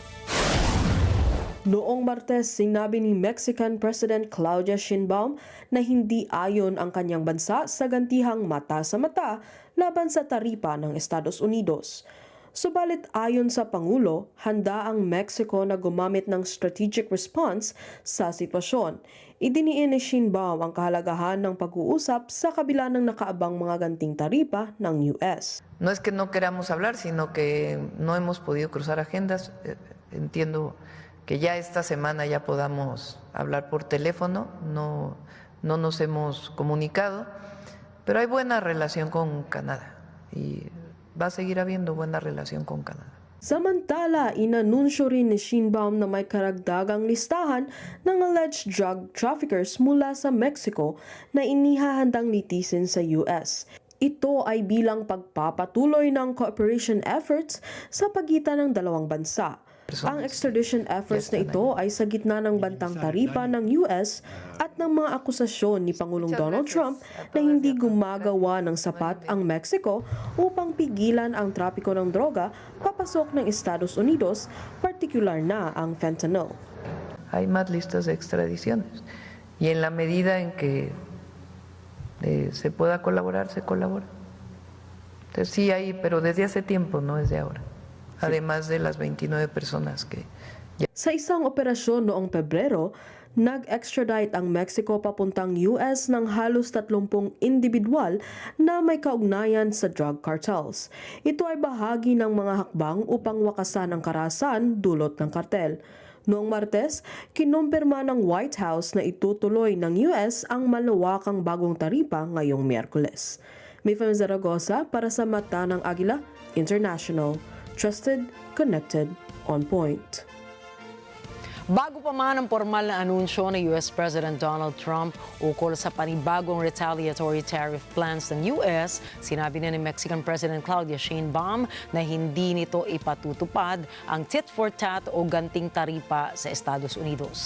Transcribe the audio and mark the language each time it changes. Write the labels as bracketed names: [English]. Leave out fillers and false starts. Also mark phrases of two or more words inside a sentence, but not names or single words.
[Filipino] Noong Martes, sinabi ni [English] Mexican President [Filipino] Claudia Sheinbaum na hindi ayon ang kanyang bansa sa gantihang mata sa mata laban sa taripa ng Estados Unidos. Subalit ayon sa Pangulo, handa ang Mexico na gumamit ng [English] strategic response [Filipino] sa sitwasyon. Idiniin ni Sheinbaum ang kahalagahan ng pag-uusap sa kabila ng nakaabang mga ganting taripa ng US. [Spanish] No es que no queramos hablar, sino que no hemos podido cruzar agendas. Entiendo que ya esta semana ya podamos hablar por teléfono, no nos hemos comunicado, pero hay buena relación con Canadá y va a seguir habiendo buena relación con Canadá. [Filipino] Samantala, inanunsyo rin ni Sheinbaum na may karagdagang listahan ng [English] alleged drug traffickers [Filipino] mula sa Mexico na inihahandang litisin sa US. Ito ay bilang pagpapatuloy ng [English] cooperation efforts [Filipino] sa pagitan ng dalawang bansa. Ang [English] extradition efforts [Filipino] na ito ay sa gitna ng bantang taripa ng US at ng mga akusasyon ni Pangulong Donald Trump na hindi gumagawa ng sapat ang Mexico upang pigilan ang trapiko ng droga papasok ng Estados Unidos, partikular na ang fentanyl. [Spanish] Hay más listas de extradiciones y en la medida en que se pueda colaborar, se colabora. Entonces sí hay, pero desde hace tiempo, no desde ahora. Además de las 29 personas que... [Filipino] Sa isang operasyon noong Pebrero, nag-extradite ang Mexico papuntang US ng halos 30 individual na may kaugnayan sa [English] drug cartels. [Filipino] Ito ay bahagi ng mga hakbang upang wakasan ang karahasan dulot ng kartel. Noong Martes, kinumpirma ng White House na itutuloy ng US ang malawakang bagong taripa ngayong Miyerkules. May Fanway Zaragoza para sa mata ng Agila International. [English] Trusted, connected, on point. [Filipino] Bago pa man ang formal na anunsyo ni [English] US President [Filipino] Donald Trump ukol sa panibagong [English] retaliatory tariff plans [Filipino] ng US, sinabi na ni [English] Mexican President [Filipino] Claudia Sheinbaum na hindi nito ipatutupad ang [English] tit-for-tat [Filipino] o ganting taripa sa Estados Unidos.